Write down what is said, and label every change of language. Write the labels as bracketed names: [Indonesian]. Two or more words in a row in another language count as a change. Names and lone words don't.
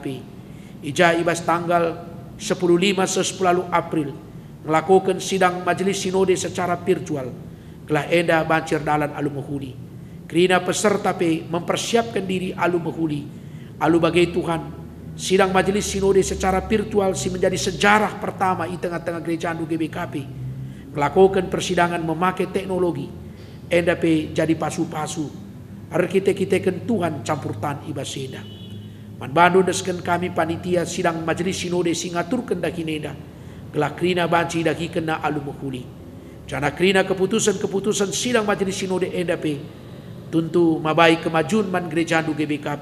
[Batak Karo] Ija ibas tanggal 10 April. [Indonesian] Melakukan sidang majelis sinode secara virtual. [Batak Karo] Gelah bancir dalan alu mahuli. Kerina [Indonesian] peserta mempersiapkan diri [Batak Karo] alu mahuli. Alu bagai Tuhan. [Indonesian] Sidang majelis sinode secara virtual menjadi sejarah pertama di tengah-tengah gereja GBKP. Melakukan persidangan memakai teknologi. [Batak Karo] Jadi pasu-pasu. Arkite-kiteken Tuhan campur tan ibaseda. Man bandu desken kami [Indonesian] panitia sidang majelis sinode [Batak Karo] singaturkan dakineda. Gelah kerina banci daki kena alu mahuli. Jana kerina [Indonesian] keputusan-keputusan sidang majelis sinode [Batak Karo] tentu mabai [Indonesian] kemajuan man gereja GBKP.